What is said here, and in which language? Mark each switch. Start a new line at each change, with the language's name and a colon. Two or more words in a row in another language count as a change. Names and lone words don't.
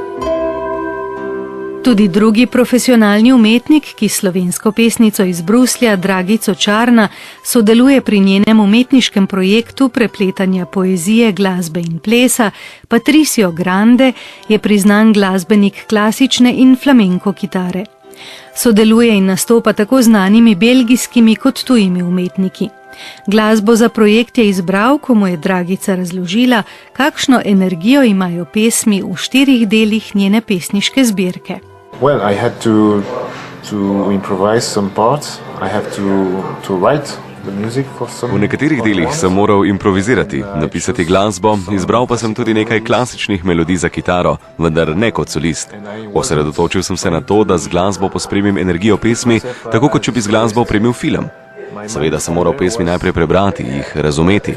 Slovenian: Tudi drugi profesionalni umetnik, ki s slovensko pesnico iz Bruslja, Dragico Čarna, sodeluje pri njenem umetniškem projektu prepletanja poezije, glasbe in plesa, Patricio Grande je priznan glasbenik klasične in flamenko kitare. Sodeluje in nastopa tako znanimi belgijskimi kot tujimi umetniki. Glasbo za projekt je izbral, ko mu je Dragica razložila, kakšno energijo imajo pesmi v 4 delih njene pesniške zbirke.
English: Well, I had to improvise some parts. I have to write the music for some.
Slovenian: V nekaterih delih sem moral improvizirati, napisati glasbo, izbral pa sem tudi nekaj klasičnih melodij za kitaro, vendar ne kot solist. Osredotočil sem se na to, da z glasbo pospremim energijo pesmi, tako kot če bi z glasbo opremil film. Seveda sem moral pesmi najprej prebrati, jih razumeti.